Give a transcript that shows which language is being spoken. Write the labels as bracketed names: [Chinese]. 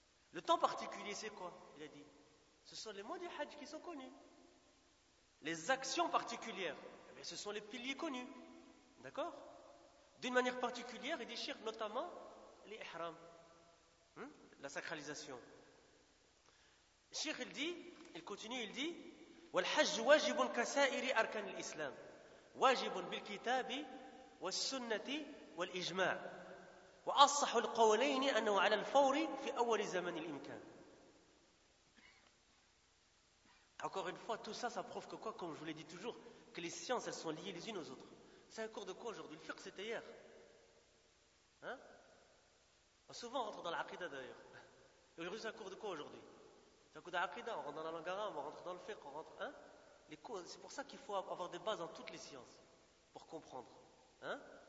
[French] Le temps particulier, c'est quoi? Il a dit. Ce sont les mois du hajj qui sont connus. Les actions particulières, ce sont les piliers connus. D'accord? D'une manière particulière, il déchire notamment les ihram, la sacralisation. Cheikh, il continue, [Arabic] والحج واجب كسائر أركان الإسلام واجب بالكتاب والسنة والإجماع وأصح القولين أنه على الفور في أول زمن الإمكان. [French] Encore une fois, tout ça, ça prouve que quoi, comme je vous l'ai dit toujours, que les sciences, elles sont liées les unes aux autres. C'est un cours de quoi aujourd'hui? Le fiqh, c'était hier. Hein? Souvent, on rentre dans l'aqidah d'ailleurs. Et aujourd'hui, c'est un cours de quoi aujourd'hui? C'est un cours d'aqidah, on rentre dans la langue arabe, on rentre dans le fiqh, on rentre. Hein? Les cours, c'est pour ça qu'il faut avoir des bases dans toutes les sciences, pour comprendre. Hein?